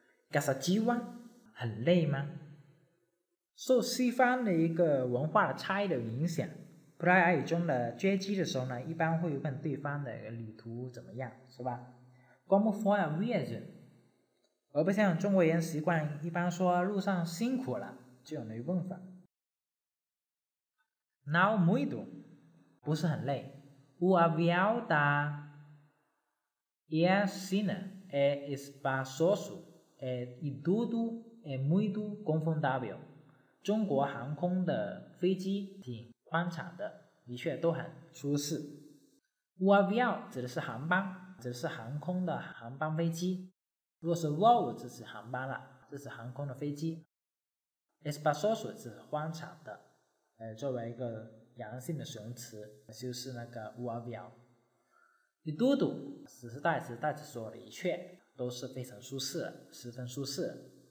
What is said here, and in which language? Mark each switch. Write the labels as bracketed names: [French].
[Chinese] Cansativa， 很累吗？受西方的一个文化的差异的影响，葡萄牙语中的接机的时候呢，一般会问对方的旅途怎么样，是吧？ [Portuguese] Como foi a viagem， [Chinese] 而不像中国人习惯一般说路上辛苦了这种的问法。 [Portuguese] Não muito， [Chinese] 不是很累。 [Portuguese] O avião está E a cena é espaçoso, é e tudo é muito confortável。 [Chinese] 中国航空的飞机挺宽敞的，的确都很舒适。 O avião 指的是航班，指的是航空的航班飞机。如果是 voo 指是航班了，这是航空的飞机。 espaçoso 是宽敞的，作为一个阳性的形容词，就是那个 o avião。 [Portuguese] E tudo [Chinese] 只是代词，代词说的确都是非常舒适，十分舒适。